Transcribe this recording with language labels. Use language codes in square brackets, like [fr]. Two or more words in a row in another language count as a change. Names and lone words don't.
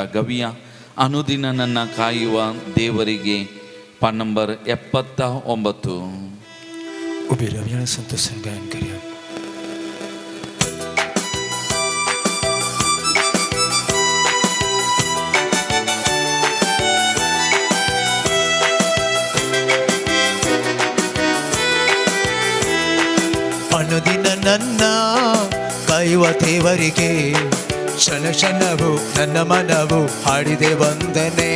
[mr] गवया अनुदिन ನನ್ನ ಕಾಯುವ ದೇವರಿಗೆ पान नंबर 79. उभी राहूया, संतोष गायन करूया. [kn] ಅನುದಿನ ನನ್ನ ಕಾಯುವ ದೇವರಿಗೆ ಕ್ಷಣ ಕ್ಷಣವು ನನ್ನ ಮನವು ಹಾಡಿದೆ ವಂದನೆ.